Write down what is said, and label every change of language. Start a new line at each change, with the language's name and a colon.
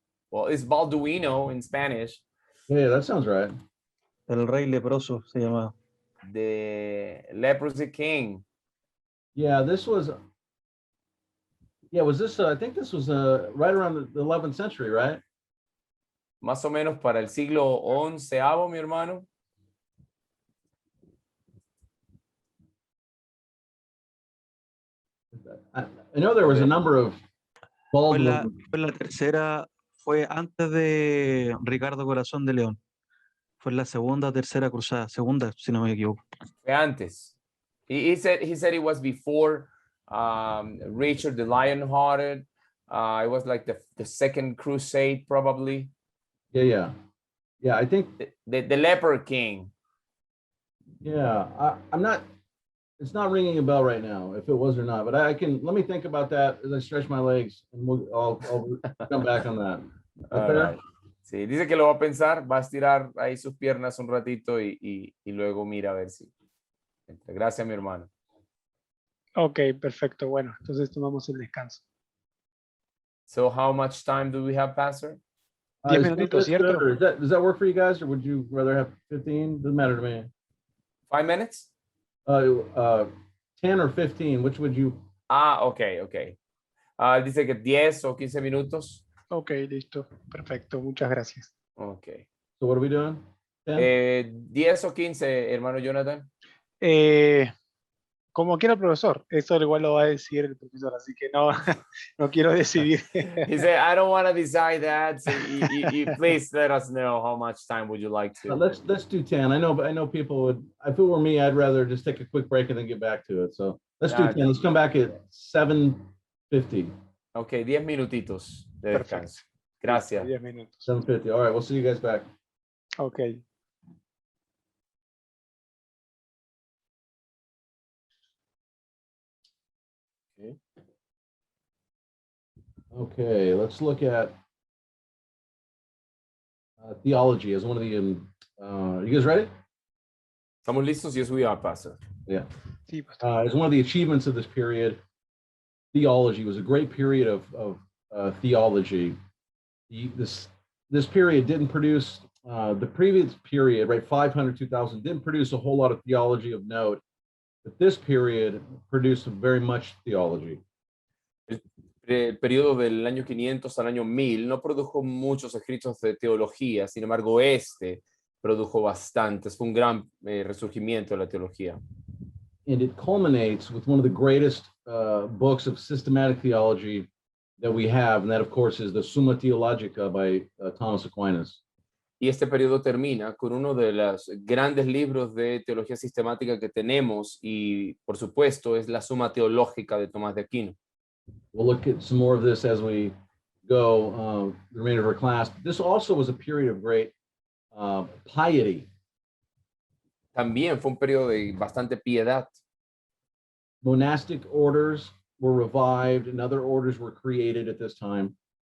English: Well, it's Balduino in Spanish. Yeah, that sounds right.
Spanish: El rey leproso se llamaba.
English: The leprosy king. Yeah, was this, I think this was right around the 11th century, right?
Spanish: Más o menos para el siglo XI, mi hermano.
English: I know there was a number of
Spanish: Fue la tercera, fue antes de Ricardo Corazón de León. Fue la segunda o tercera cruzada, segunda, si no me equivoco. Fue antes.
English: He said it was before Richard the Lionhearted. It was like the second crusade, probably. Yeah. I think the leper king. Yeah, I'm not. It's not ringing a bell right now, if it was or not. But let me think about that as I stretch my legs, and I'll come back on that. Right.
Spanish: Sí, dice que lo va a pensar, va a estirar ahí sus piernas un ratito y luego mira a ver si. Gracias, mi hermano. Ok, perfecto. Bueno, entonces tomamos el descanso.
English: So how much time do we have, Pastor?
Spanish: 10 minutitos, ¿cierto?
English: Does that work for you guys, or would you rather have 15? Doesn't matter to me. 5 minutes? 10 or 15, which would you?
Spanish: Okay. Dice que 10 o 15 minutos. Ok, listo. Perfecto, muchas gracias.
English: Okay. So what are we doing?
Spanish: 10 o 15, hermano Jonathan. Como quiera el profesor, eso igual lo va a decir el profesor, así que no, no quiero decidir.
English: He said, I don't want to decide that. So please let us know how much time would you like to. Let's do 10. I know people would. If it were me, I'd rather just take a quick break and then get back to it. So let's do 10. Let's come back at 7:50.
Spanish: Okay, 10 minutitos de descanso. Gracias. 10 minutos. 7:50.
English: All right, we'll see you guys back. Ok. Okay, let's look at theology as one of the. You guys ready?
Spanish: ¿Estamos listos?
English: Yes, we are, Pastor. Yeah.
Spanish: Sí, pastor.
English: As one of the achievements of this period, theology was a great period of theology. This period didn't produce the previous period, right? 500, 2000 didn't produce a whole lot of theology of note, but this period produced very much theology.
Spanish: El periodo del año 500 al año 1000 no produjo muchos escritos de teología, sin embargo, este produjo bastantes. Fue un gran resurgimiento de la teología.
English: And it culminates with one of the greatest books of systematic theology that we have, and that, of course, is the Summa Theologica by Thomas Aquinas.
Spanish: Y este periodo termina con uno de los grandes libros de teología sistemática que tenemos y, por supuesto, es la Suma Teológica de Tomás de Aquino.
English: We'll look at some more of this as we go the remainder of our class. This also was a period of great piety.
Spanish: También fue un periodo de bastante piedad.
English: Monastic orders were revived and other orders were created at this time.